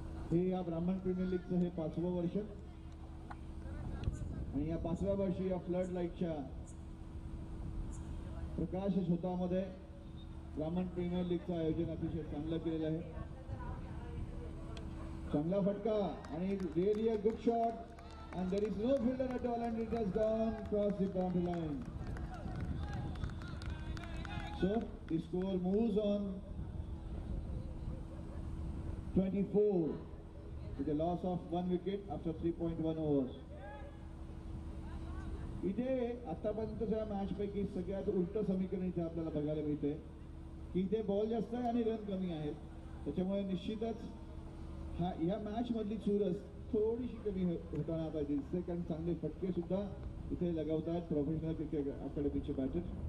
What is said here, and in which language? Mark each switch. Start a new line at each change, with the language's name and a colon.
Marathi: हे या ब्राह्मण प्रीमियर लीगचं हे 5वं वर्ष आणि या 5व्या वर्षी या फ्लड लाईटच्या प्रकाश झोतामध्ये ब्राह्मण प्रीमियर लीगचं आयोजन अतिशय चांगलं केलेलं आहे. चांगला फटका आणि
English: Really a good shot and there is no fielder at all and it has gone across the boundary line. So the score moves on 24 with a loss of 1 wicket after 3.1 overs.
Marathi: इथे आतापर्यंतच्या match पैकी सगळ्यात उलट समीकरण इथे आपल्याला बघायला मिळते की इथे बॉल जास्त आहे आणि रन कमी आहेत. त्याच्यामुळे निश्चितच ह्या मॅच मधली चुरस थोडीशी कमी होताना आता दिसते, कारण चांगले फटके सुद्धा इथे लगावतात प्रोफेशनल क्रिकेट अकॅडमीचे बॅटर.